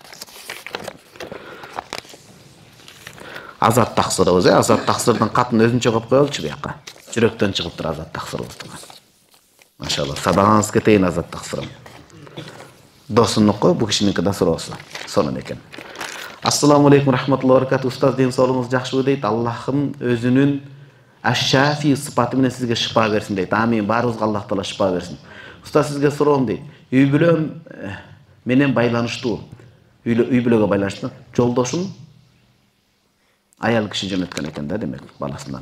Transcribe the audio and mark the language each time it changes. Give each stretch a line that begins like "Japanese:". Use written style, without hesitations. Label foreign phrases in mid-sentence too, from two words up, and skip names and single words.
Kyrgyz: Азат таксырыбыз, Азат таксырдын катын өзүнчө коюп коелучу буяка. Жүрөктөн чыгыптыр Азат таксырыбыз. Машалла, сабагыңыз кетейин Азат таксырым. Досунуку, бу кишиники да суроосу. Сонун экен.
Arabic: السلام عليكم ورحمة الله وبركاته.
Kyrgyz: Устаз, ден соолугуңуз жакшыбы дейт. Аллахым өзүнүн Аш-Шафи сыпаты менен сизге шыпа берсин дейт. Амин. Баарыбызга Аллах Таала шыпа берсин. Уста, сизге суроом дейт. Үй бүлөм менен байланыштуу. Үй бүлөгө байланыштуу. Жолдошум аял киши жөнөткөн экен да, демек, баласынан.